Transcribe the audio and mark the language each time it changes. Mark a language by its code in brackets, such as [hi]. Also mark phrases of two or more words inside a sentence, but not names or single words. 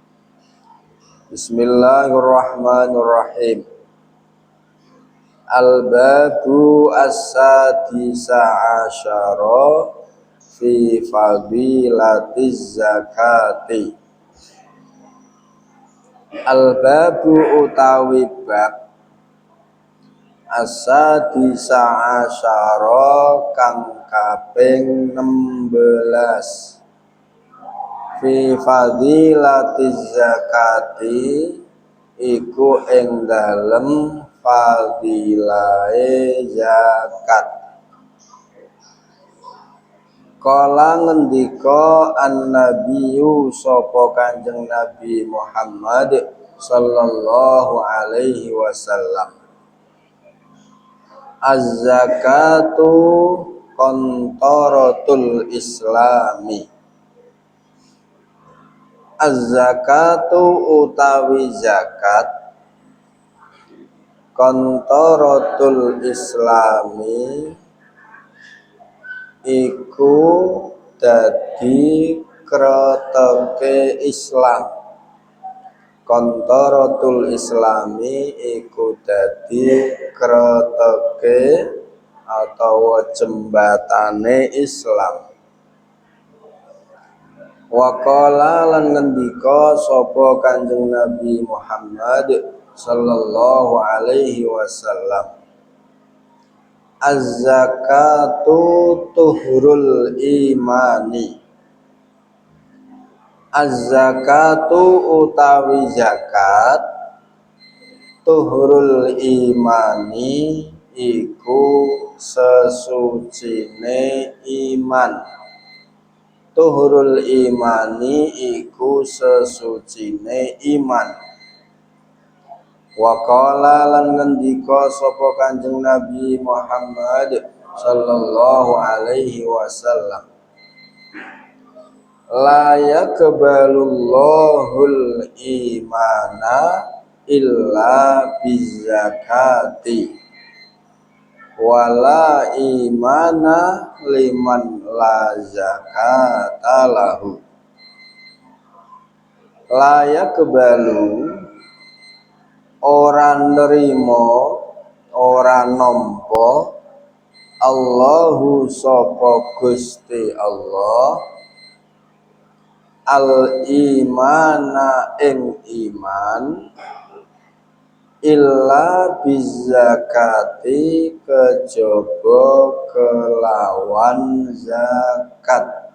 [ar] بسم الله الرحمن الرحيم. الباب السادس عشر في فضيلة الزكاة. [jv] Al-babu utawi bab [ar] السادس عشر [jv] kang kaping 16 [ar] في فضيلة الزكاة [jv] iku ing dalem fadilahe zakat. Kala ngendika an-nabiyyu sapa Kanjeng Nabi Muhammad [ar] صلى الله عليه وسلم, الزكاة قنطرة الإسلام. [jv] Az-zakatu utawi zakat [ar] قنطرة الإسلام [jv] iku dadi kreteke Islam. [ar] قنطرة الإسلام [jv] iku dadi kreteke atau jembatane Islam. [ar] وقال [jv] lan ngendika sapa Kanjeng Nabi Muhammad [ar] صلى الله عليه وسلم, الزكاة طهر الإيمان. [jv] Az-zakatu utawi zakat [ar] طهر الإيمان [jv] iku sesucine iman. [ar] طهر الإيمان [jv] iku sesucine iman. [ar] وقال [jv] lan ngendika sapa Kanjeng Nabi Muhammad [ar] صلى الله عليه وسلم لا يقبل الله الإيمان إلا بالزكاة ولا إيمان لمن لا زكاة له. لا يقبل [jv] ora nerima, ora nampa Allahu sapa Gusti Allah [ar] الإيمان [jv] ing iman [ar] إلا بالزكاة [jv] kejaba kelawan zakat.